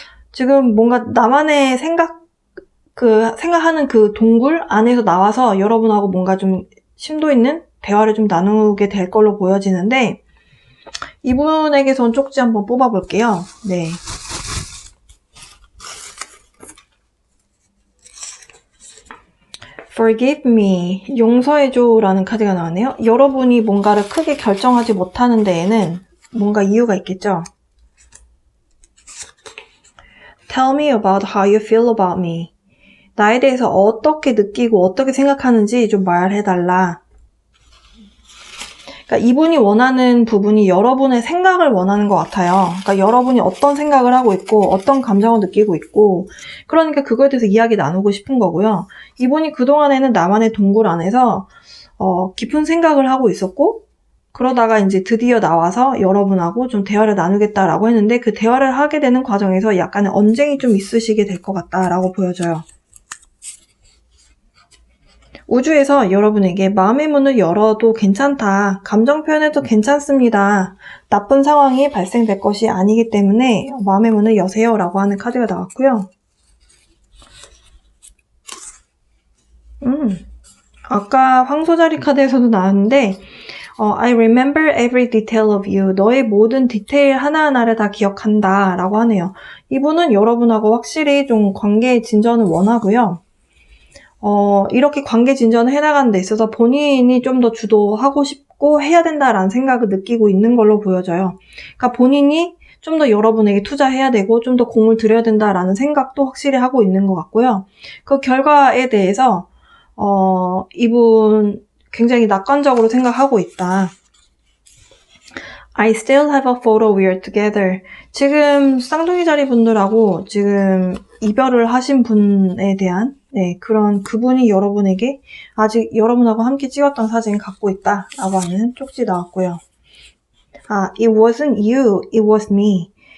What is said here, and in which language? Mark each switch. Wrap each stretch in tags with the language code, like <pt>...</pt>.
<ko>지금 뭔가 나만의 생각하는 그 동굴 안에서 나와서 여러분하고 뭔가 좀 심도 있는 대화를 좀 나누게 될 걸로 보여지는데 이분에게선 쪽지 한번 뽑아볼게요. 네.</ko> <en>Forgive me,</en> <ko>용서해줘라는 카드가 나왔네요. 여러분이 뭔가를 크게 결정하지 못하는 데에는 뭔가 이유가 있겠죠.</ko> <en>Tell me about how you feel about me.</en> <ko>나에 대해서 어떻게 느끼고 어떻게 생각하는지 좀 말해달라. 그러니까 이분이 원하는 부분이 여러분의 생각을 원하는 것 같아요. 그러니까 여러분이 어떤 생각을 하고 있고 어떤 감정을 느끼고 있고 그러니까 그거에 대해서 이야기 나누고 싶은 거고요. 이분이 그동안에는 나만의 동굴 안에서 깊은 생각을 하고 있었고 그러다가 이제 드디어 나와서 여러분하고 좀 대화를 나누겠다라고 했는데 그 대화를 하게 되는 과정에서 약간의 언쟁이 좀 있으시게 될 것 같다라고 보여져요. 우주에서 여러분에게 마음의 문을 열어도 괜찮다. 감정 표현해도 괜찮습니다. 나쁜 상황이 발생될 것이 아니기 때문에 마음의 문을 여세요. 라고 하는 카드가 나왔고요. 아까 황소자리 카드에서도 나왔는데</ko> <en>I remember every detail of you.</en> <ko>너의 모든 디테일 하나하나를 다 기억한다. 라고 하네요. 이분은 여러분하고 확실히 좀 관계 진전을 원하고요. 이렇게 관계 진전을 해나가는 데 있어서 본인이 좀 더 주도하고 싶고 해야 된다라는 생각을 느끼고 있는 걸로 보여져요. 그러니까 본인이 좀 더 여러분에게 투자해야 되고 좀 더 공을 들여야 된다라는 생각도 확실히 하고 있는 것 같고요. 그 결과에 대해서 이분 굉장히 낙관적으로 생각하고 있다.</ko> <en>I still have a photo we are together.</en> <ko>지금 쌍둥이 자리 분들하고 지금 이별을 하신 분에 대한 그분이 여러분에게 아직 여러분하고 함께 찍었던 사진 갖고 있다 라고 하는 쪽지 나왔고요.</ko> <en>It wasn't you, it was me.</en>